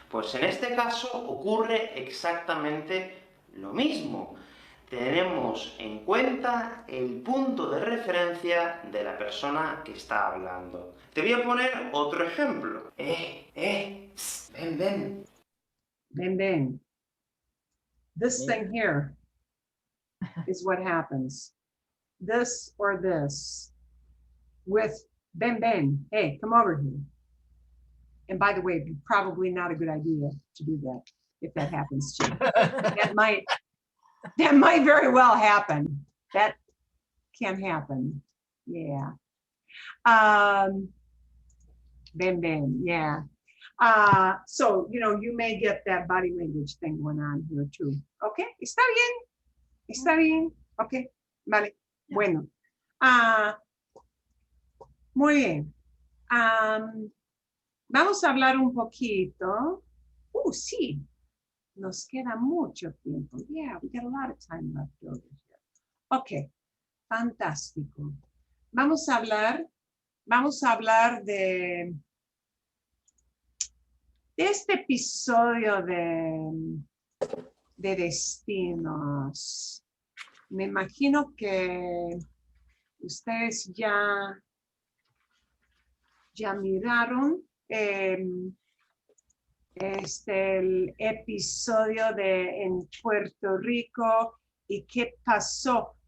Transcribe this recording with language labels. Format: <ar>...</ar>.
<es>Pues en este caso ocurre exactamente lo mismo. Tenemos en cuenta el punto de referencia de la persona que está hablando. Te voy a poner otro ejemplo. Psst, ven. Ven.</es> <en>This thing here is what happens. This or this with ven, hey, come over here. And by the way, probably not a good idea to do that if that happens to you. That might very well happen. That can happen. Yeah. Ven, yeah. So, you know, you may get that body language thing going on here too.</en> <es>Okay, está bien. Okay, vale. Bueno. Muy bien. Vamos a hablar un poquito. Sí. Nos queda mucho tiempo.</es> <en>Yeah, we got a lot of time left over here.</en> <es>Okay, fantástico. Vamos a hablar de este episodio de Destinos. Me imagino que ustedes ya miraron el episodio de en Puerto Rico y qué pasó.</es>